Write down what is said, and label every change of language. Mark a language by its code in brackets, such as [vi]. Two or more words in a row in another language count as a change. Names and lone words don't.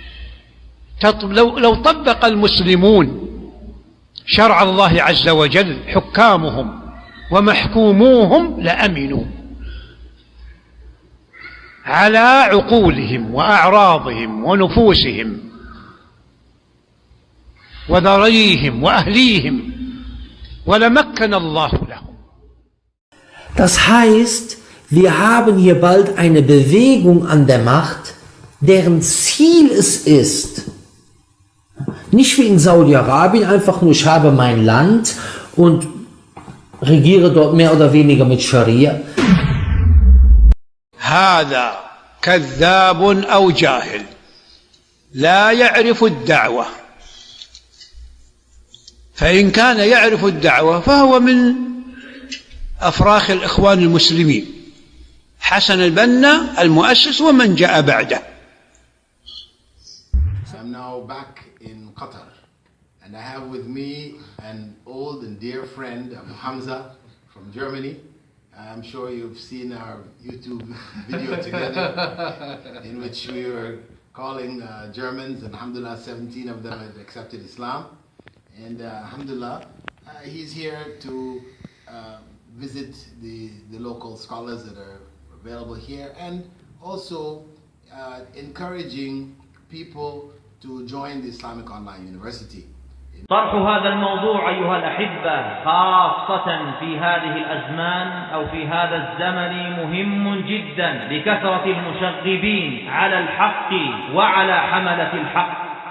[ar] لو طبق المسلمون شرع الله عز وجل حكامهم ومحكوموهم لأمنوا على عقولهم وأعراضهم ونفوسهم وذريهم وأهليهم ولمكن الله لهم. [de] Das heißt, wir haben hier bald eine Bewegung an der Macht, deren Ziel es ist, nicht wie in Saudi-Arabien einfach nur, ich habe mein Land und regiere dort mehr oder weniger mit Scharia. [ar] هذا كذاب أو جاهل لا يعرف الدعوة، فإن كان يعرف الدعوة فهو من أفراخ الإخوان المسلمين، حسن البنا المؤسس ومن جاء بعده. [en] So I'm now back in Qatar, and I have with me an old and dear friend, Abu Hamza from Germany. I'm sure you've seen our YouTube video together in which we were calling Germans, and alhamdulillah 17 of them had accepted Islam, and alhamdulillah he's here to visit the local scholars that are available here, and also encouraging people to join the Islamic Online University. [ar] طرح هذا الموضوع أيها الأحبة خاصة في هذه الأزمان أو في هذا الزمن مهم جدا لكثرة المشغبين على الحق وعلى حملة الحق.